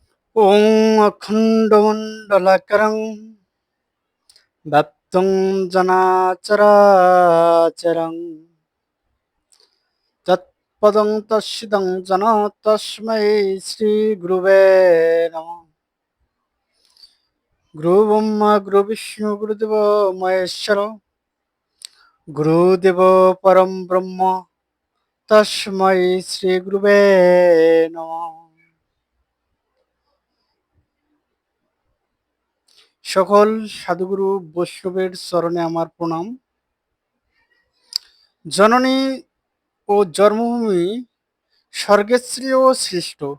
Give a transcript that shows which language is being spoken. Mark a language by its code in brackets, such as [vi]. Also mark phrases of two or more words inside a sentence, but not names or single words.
[sa] ॐ अखण्डमण्डलाकारं व्याप्तं जनाचराचरं तत्पदं तस्सिदं जन तस्मै श्रीगुरुवे नमः। गुरुब्रह्मा गुरुविष्णु गुरुदेवो महेश्वरो गुरुदेवो परं ब्रह्म तस्मै শ্রীগুরুবে নমঃ। [bn] সকল সাধুগুরু বৈষ্ণবের চরণে আমার প্রণাম। জননী ও জন্মভূমি স্বর্গের চেয়েও শ্রেষ্ঠ।